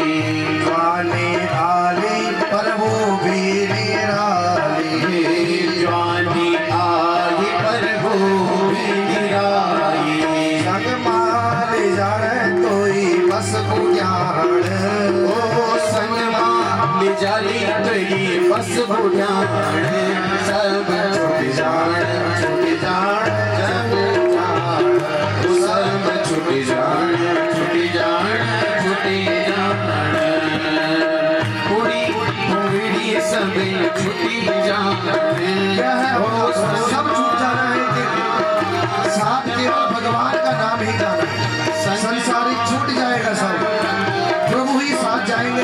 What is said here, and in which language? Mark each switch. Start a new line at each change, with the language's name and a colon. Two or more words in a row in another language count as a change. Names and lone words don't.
Garhwali: जवानी आली पर वो भी निराली, जवानी आई पर वो भी निराली, संग माले जाने कोई बस बुझान, ओ संग माले जाली कोई बस बुझान, सब छुट जान छुट जान छुटी जान छुटी जान छुटी जान, कुड़ी पुंगड़ी सब छुटी जान।
Hindi: सब छूट जाना है कि साथ केवल भगवान का नाम ही जाना है, संसारिक छूट जाएगा, सब प्रभु ही साथ जाएंगे।